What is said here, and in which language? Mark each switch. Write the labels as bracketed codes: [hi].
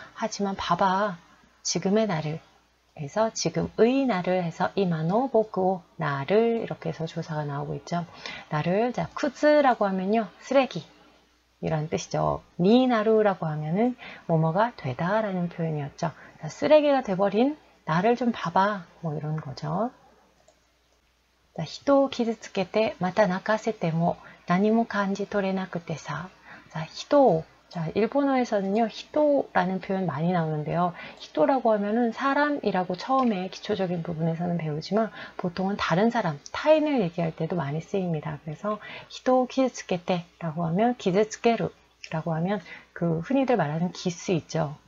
[ko] 하지만 봐봐. 지금의 나를 해서 지금의 나를 해서 이마노 보쿠오 나를 이렇게 해서 조사가 나오고 있죠. 나를 자 쿠즈라고 하면요 쓰레기 이런 뜻이죠. 니 나루라고 하면은 뭐뭐가 되다라는 표현이었죠. 자, 쓰레기가 돼버린 나를 좀 봐봐 뭐 이런 거죠. [ja] 자, 人を傷つけてまた泣かせても何も感じ取れなくてさ. [ko] 자, 人 자, 일본어에서는요, 히토라는 표현 많이 나오는데요. 히토라고 하면은 사람이라고 처음에 기초적인 부분에서는 배우지만 보통은 다른 사람, 타인을 얘기할 때도 많이 쓰입니다. 그래서 히토 기즈츠케테라고 하면 기즈츠케루라고 하면 그 흔히들 말하는 기스 있죠.